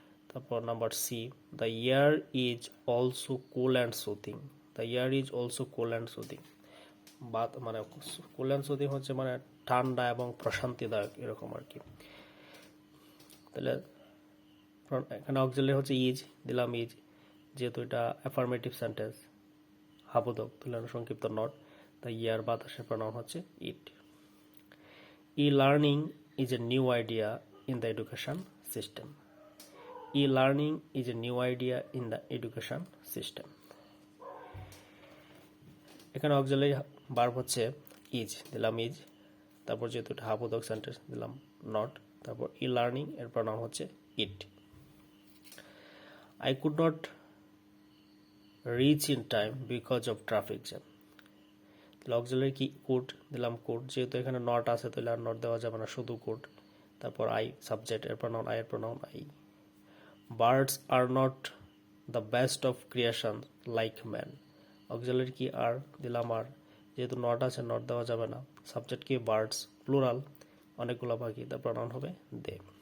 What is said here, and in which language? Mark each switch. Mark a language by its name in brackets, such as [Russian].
[English] তারপর number C, the ear is also cool and soothing, the ear is also cool and soothing, [Bangla] মানে cool and soothing হচ্ছে মানে ঠান্ডা এবং প্রশান্তিদায়ক, এরকম আর কি। তাহলে এখানে অক্সিলারি হচ্ছে ইজ, দিলাম ইজ। যেহেতু এটা অ্যাফার্মেটিভ সেন্টেন্স, হাবোধক, তাহলে সংক্ষিপ্ত নট, দ্য ইয়ার বাতাসের প্রোনাউন হচ্ছে ইট। [English] E-learning is a new idea in the education system. E-learning is a new idea in the education system. [Bangla] এখানে অক্সিলারি ভার্ব হচ্ছে ইজ, দিলাম ইজ। তারপর যেহেতু এটা হাবোধক সেন্টেন্স, দিলাম নট। তারপর ই-লার্নিং এর প্রোনাউন হচ্ছে ইট। [English] I could not reach in time because of traffic jam. [Bangla] Auxiliary কি, কুড, দিলাম কুড। যেহেতু এখানে নট আছে তাহলে আর নট দেওয়া যাবে না, শুধু কুড। তারপর আই সাবজেক্ট, এর প্রোনাউন আই, এর pronoun I. [English] birds are not the best of creation like man, [Bangla] auxiliary কি আর, দিলাম আর। যেহেতু নট আছে নট দেওয়া যাবে না, সাবজেক্ট কি বার্ডস, প্লুরাল, অনেকগুলো পাখি, তার প্রোনাউন হবে দে।